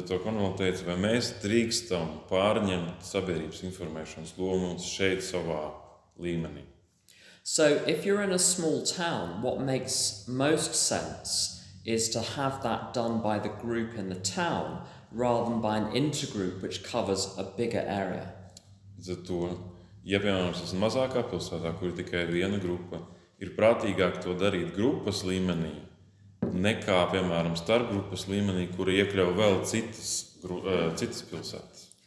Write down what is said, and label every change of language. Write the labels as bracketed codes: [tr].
[lv] Zato Cornwall teica, vai mēs drīkstam pārņemt sabiedrības informēšanas lomu šeit savā līmenī. [en] So if you're in a small town, what makes most sense is to have that done by the group in the town rather than by an intergroup which covers a bigger area. [lv] Zato, ja piemēram tas ir mazākā pilsētā, kur ir tikai viena grupa, ir prātīgāk to darīt grupas līmenī, nekā, piemēram, starpgrupas līmenī, kura iekļauj vēl citas pilsētas.